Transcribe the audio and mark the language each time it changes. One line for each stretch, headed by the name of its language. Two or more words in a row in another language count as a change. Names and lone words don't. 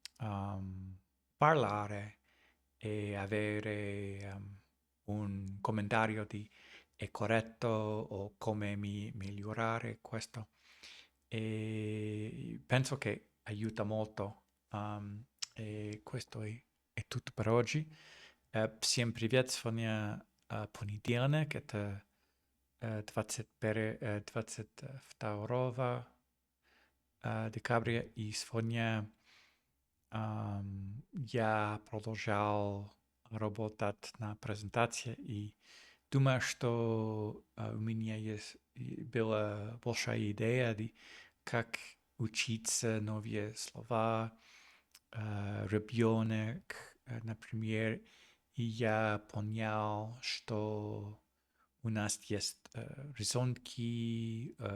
Italian: parlare e avere un commentario di è corretto o come migliorare questo. E penso che aiuta molto. E questo è tutto per oggi.
Russian: Всем привет, сегодня понедельник, это 22 декабря, и сегодня я продолжал работать на презентации, и думаю, что у меня была большая идея, как учиться новые слова, ребенок, например, и я понял, что у нас есть рисунки,